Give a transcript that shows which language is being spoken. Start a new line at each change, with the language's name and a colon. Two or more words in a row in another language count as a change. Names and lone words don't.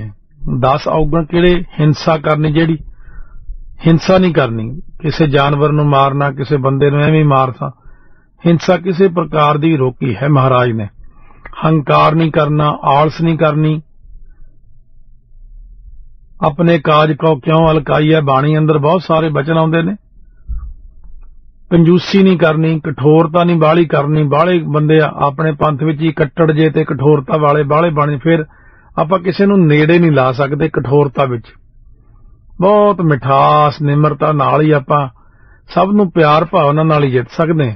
Punjabi: 10 ਔਗਣ ਕਿਹੜੇ? ਹਿੰਸਾ ਕਰਨੀ, ਜਿਹੜੀ ਹਿੰਸਾ ਨਹੀਂ ਕਰਨੀ, ਕਿਸੇ ਜਾਨਵਰ ਨੂੰ ਮਾਰਨਾ, ਕਿਸੇ ਬੰਦੇ ਨੂੰ ਐਵੇਂ ਮਾਰਨਾ, ਹਿੰਸਾ ਕਿਸੇ ਪ੍ਰਕਾਰ ਦੀ ਰੋਕੀ ਹੈ ਮਹਾਰਾਜ ਨੇ। ਹੰਕਾਰ ਨਹੀਂ ਕਰਨਾ, ਆਲਸ ਨਹੀਂ ਕਰਨੀ, ਅਪਨੇ ਕਾਜ ਕੋ ਕਿਉਂ ਅਲਕਾਈ ਹੈ। ਬਾਣੀ ਅੰਦਰ ਬਹੁਤ ਸਾਰੇ ਬਚਨ ਆਉਂਦੇ ਨੇ। ਕੰਜੂਸੀ ਨਹੀਂ ਕਰਨੀ, ਕਠੋਰਤਾ ਨਹੀਂ ਬਾਹਲੀ ਕਰਨੀ। ਬਾਹਲੇ ਬੰਦੇ ਆਪਣੇ ਪੰਥ ਵਿੱਚ ਹੀ ਕੱਟੜ ਜੇ ਤੇ ਕਠੋਰਤਾ ਵਾਲੇ ਬਾਹਲੇ ਬਣੇ, ਫਿਰ ਆਪਾਂ ਕਿਸੇ ਨੂੰ ਨੇੜੇ ਨਹੀਂ ਲਾ ਸਕਦੇ। ਕਠੋਰਤਾ ਵਿੱਚ ਬਹੁਤ ਮਿਠਾਸ ਨਿਮਰਤਾ ਨਾਲ ਹੀ ਆਪਾਂ ਸਭ ਨੂੰ ਪਿਆਰ ਭਾਵਨਾ ਨਾਲ ਹੀ ਜਿੱਤ ਸਕਦੇ।